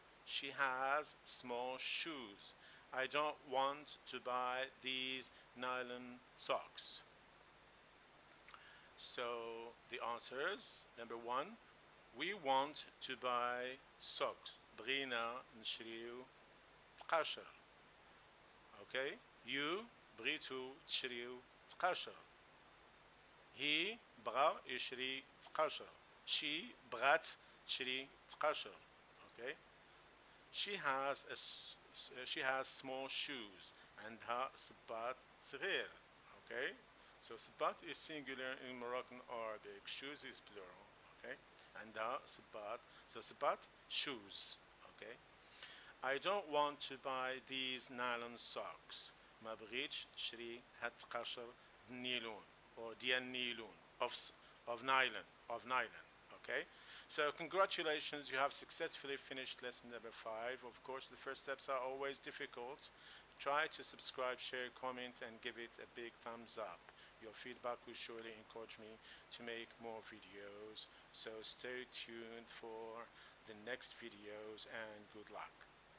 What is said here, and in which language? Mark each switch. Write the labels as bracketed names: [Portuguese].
[English] She has small shoes. I don't want to buy these nylon socks. So the answers, number 1, we want to buy socks. [Arabic] بغينا نشريو تقاشر. Okay? [English] You [Arabic] بغيتو تشريو تقاشر. [English] He [Arabic] بغا يشري تقاشر. She بغات تشري تقاشر. [English] Okay? She has small shoes. [Arabic] عندها صباط صغير. Okay? [English] So صباط is singular in Moroccan Arabic. Shoes is plural. Okay? [Arabic] عندها صباط. [English] So صباط, shoes. Okay? I don't want to buy these nylon socks. [Arabic] ما بغيتش تشري هاد التقاشر النيلون or ديال النيلون [English] of nylon. Okay? So congratulations, you have successfully finished lesson number 5. Of course, the first steps are always difficult. Try to subscribe, share, comment, and give it a big thumbs up. Your feedback will surely encourage me to make more videos. So stay tuned for the next videos and good luck.